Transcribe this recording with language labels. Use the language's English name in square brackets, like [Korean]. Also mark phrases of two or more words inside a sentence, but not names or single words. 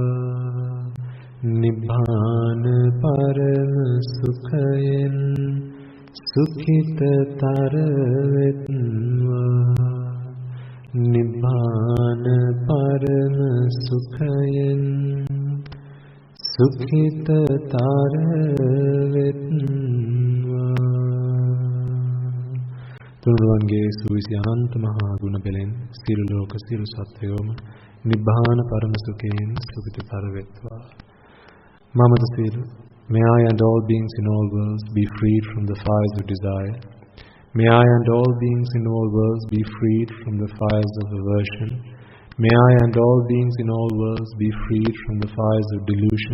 [Sinhala] නිබ්බාන පරම සුඛයෙන් සුඛිතර වෙත්වා. නිබ්බාන පරම සුඛයෙන් සුඛිතර වෙත්වා. තුනුරුවන්ගේ සුවිසි අනන්ත මහා ගුණ පෙළෙන් සියලු ලෝක සියලු සත්වයෝම නිබ්බාන පරම සුඛයෙන් සුඛිතතර වෙත්වා. [English] Mamada Silu, may I and all beings in all worlds be freed from the fires of desire. May I and all beings in all worlds be freed from the fires of aversion. May I and all beings in all worlds be freed from the fires of delusion.